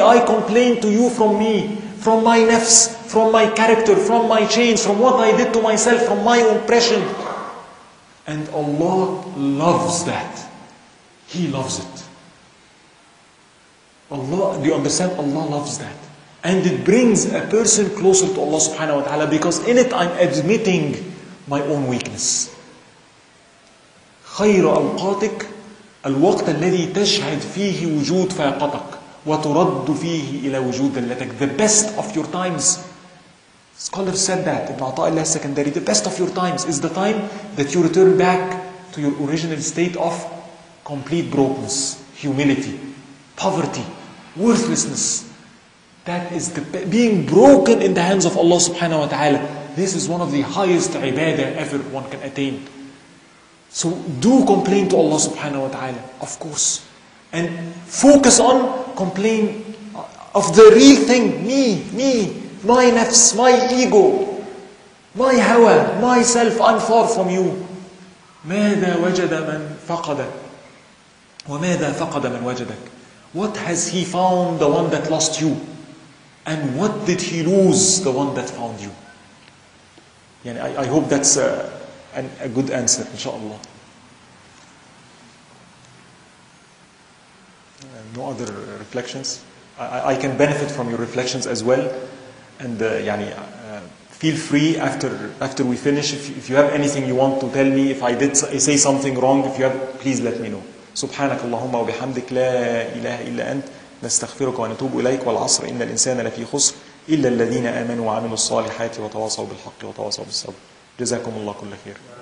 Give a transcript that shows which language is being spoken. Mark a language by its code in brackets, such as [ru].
[en] I complain to you from me, from my nafs, from my character, from my chains, from what I did to myself, from my oppression. And Allah loves that. He loves it. Allah, do you understand? Allah loves that. And it brings a person closer to Allah subhanahu wa ta'ala, because in it I'm admitting my own weakness. [ar] خير أوقاتك الوقت الذي تشهد فيه وجود فاقتك وترد فيه إلى وجود ذلتك. [en] The best of your times, scholars said that, Ibn Ata'illah secondary, the best of your times is the time that you return back to your original state of complete brokenness, humility, poverty, worthlessness. That is being broken in the hands of Allah subhanahu wa ta'ala. This is one of the highest ibadah ever one can attain. So do complain to Allah subhanahu wa ta'ala, of course. And focus on complain of the real thing. Me, my nafs, my ego, my hawa, myself, I'm far from you. [ar] ماذا وجد من فقد وماذا فقد من وجدك. [en] What has he found, the one that lost you? And what did he lose, the one that found you? I hope that's a good answer, inshallah. No other reflections? I can benefit from your reflections as well. And feel free after we finish, if you have anything you want to tell me, if I did say something wrong, please let me know. [ar] سبحانك اللهم وبحمدك لا إله إلا أنت نستغفرك ونتوب إليك والعصر إن الإنسان لفي خسر إلا الذين آمنوا وعملوا الصالحات وتواصوا بالحق وتواصوا بالصبر. جزاكم الله كل خير.